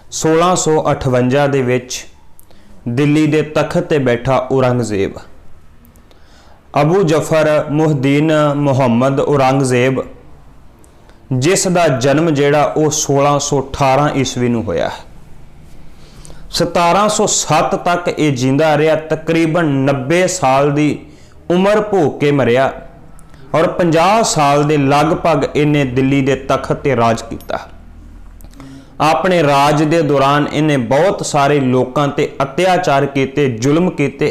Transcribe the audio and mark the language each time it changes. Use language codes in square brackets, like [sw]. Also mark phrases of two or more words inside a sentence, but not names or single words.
[pa] 1658 ਦੇ ਵਿੱਚ ਦਿੱਲੀ ਦੇ ਤਖਤ ਤੇ ਬੈਠਾ ਔਰੰਗਜ਼ੇਬ अबू जफर मुहद्दीन मुहम्मद औरंगजेब ਜਿਸ ਦਾ ਜਨਮ ਜਿਹੜਾ ਵੋ 1618 ਈਸਵੀ ਨੂੰ ਹੋਇਆ। [hi] 1707 तक ये जींदा रहा, तकरीबन 90 साल की उम्र भोग के मरिया और 50 साल के लगभग इन्हें दिल्ली के तखत ते राज किया। अपने राज के दौरान इन्हें बहुत सारे लोगों ते अत्याचार किए, जुल्म किए।